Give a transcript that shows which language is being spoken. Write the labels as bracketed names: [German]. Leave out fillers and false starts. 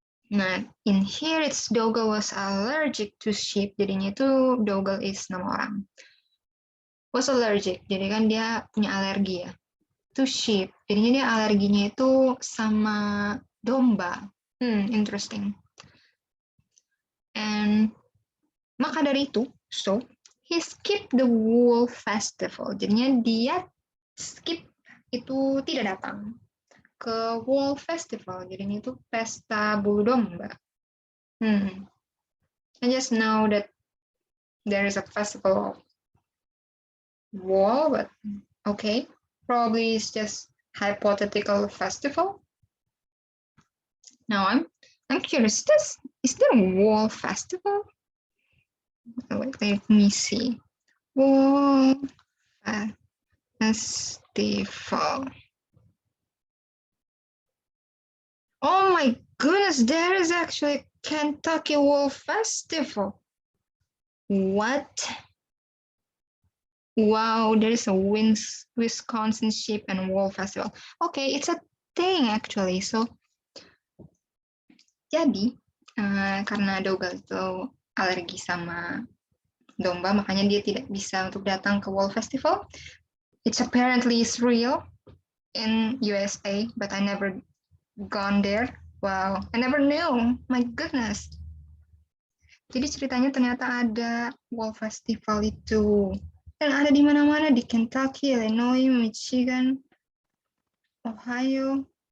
[English] Nah, in here it's Dougal was allergic to sheep. [Indonesian] Jadinya itu Dougal is nama orang. Was allergic, jadi kan dia punya alergi ya. To sheep, jadinya dia alerginya itu sama domba. Interesting. [English] And maka dari itu, so he skipped the wool festival. [Indonesian] Jadinya dia skip itu tidak datang ke wool festival. Jadinya itu pesta bulu domba. [English] I just know that there is a festival of wool, but okay, probably it's just hypothetical festival. Now I'm curious. Is there a wool festival? Wait, let me see. Wool festival. Oh my goodness, there is actually a Kentucky Wool Festival. What? Wow, there is a Wisconsin Sheep and Wool Festival. Okay, it's a thing actually. [Indonesian] So, jadi karena Dougal itu alergi sama domba, makanya dia tidak bisa untuk datang ke Wool Festival. [English] It's apparently real in USA, but I never gone there. [Indonesian] Wow, I never knew. My goodness. Jadi ceritanya ternyata ada Wool Festival itu. Dan ada di mana-mana, di Kentucky, Illinois, Michigan, Ohio.